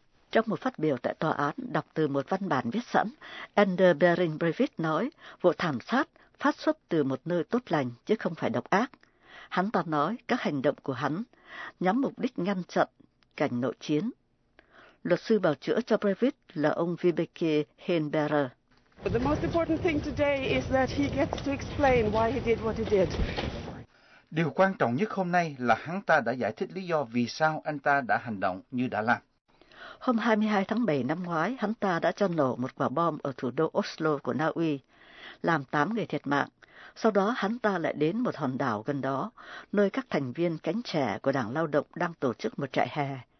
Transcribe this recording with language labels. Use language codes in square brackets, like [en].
[vi] Trong một phát biểu tại tòa án đọc từ một văn bản viết sẵn, Anders Behring Breivik nói vụ thảm sát phát xuất từ một nơi tốt lành chứ không phải độc ác. Hắn ta nói các hành động của hắn nhắm mục đích ngăn chặn cảnh nội chiến. Luật sư bào chữa cho Breivik là ông Vibeke Heinberger. [en] The most important thing today is that he gets to explain why he did what he did. [vi] Điều quan trọng nhất hôm nay là hắn ta đã giải thích lý do vì sao anh ta đã hành động như đã làm. Hôm 22 tháng 7 năm ngoái, hắn ta đã cho nổ một quả bom ở thủ đô Oslo của Na Uy, làm 8 người thiệt mạng. Sau đó hắn ta lại đến một hòn đảo gần đó, nơi các thành viên cánh trẻ của Đảng Lao động đang tổ chức một trại hè.